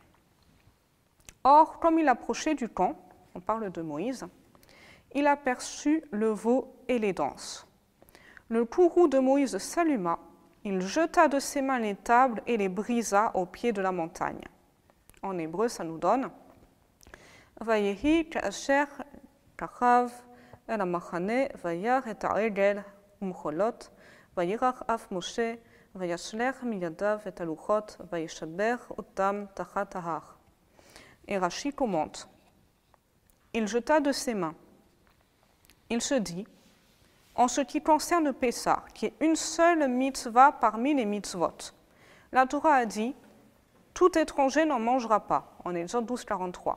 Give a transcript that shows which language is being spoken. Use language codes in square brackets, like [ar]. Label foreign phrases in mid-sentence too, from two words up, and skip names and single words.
[fr] « Or, comme il approchait du camp, on parle de Moïse, il aperçut le veau et les danses. Le courroux de Moïse s'alluma, il jeta de ses mains les tables et les brisa au pied de la montagne. » En hébreu, ça nous donne [he] « ויהי כאשר ככב אל המחנה, וירא את העגל ומחולות, וירח אף משה, וישלח מידיו את הלוחות, וישבר אותם תחת ההר. [fr] Et Rashi commente, il jeta de ses mains. Il se dit, en ce qui concerne Pessah, qui est une seule mitzvah parmi les mitzvot, la Torah a dit, tout étranger n'en mangera pas, en Exode 12, 43.